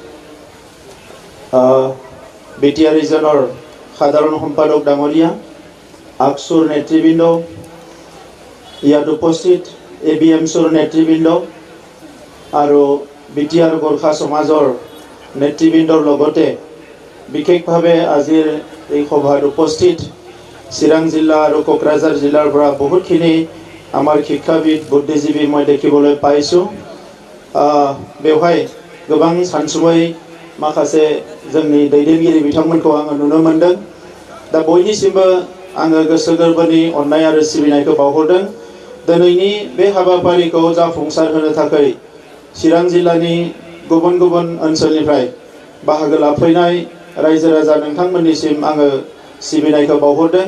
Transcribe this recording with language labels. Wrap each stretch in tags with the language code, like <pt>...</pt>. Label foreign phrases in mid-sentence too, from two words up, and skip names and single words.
<as>বিটিআৰ ৰিজনৰ সাধাৰণ সম্পাদক ডাঙৰীয়া, আকসুৰ নেতৃবৃন্দ, ইয়াত উপস্থিত এবিএমছুৰ নেতৃবৃন্দ আৰু বিটিআৰ গোৰ্খা সমাজৰ নেতৃবৃন্দৰ লগতে বিশেষভাৱে আজিৰ এই সভাত উপস্থিত চিৰাং জিলা আৰু কোকৰাঝাৰ জিলাৰ পৰা বহুতখিনি আমাৰ শিক্ষাবিদ বুদ্ধিজীৱী মই দেখিবলৈ পাইছোঁ।</as> <brx>बेवहाय गोबां सानसुमै माखासे जोंनि दैदेनगिरि बिथांमोनखौ आङो नुनो मोनदों। दा बयनिसिमबो आङो गोसो गोरबोनि अननाय आरो सिबिनायखौ बावहरदों। दिनैनि बे हाबाफारिखौ जाफुंसार होनो थाखाय चिरां जिल्लानि गुबुन गुबुन ओनसोलनिफ्राय बाहागो लाफैनाय रायजो राजा नोंथांमोननिसिम आङो सिबिनायखौ बावहरदों।</brx>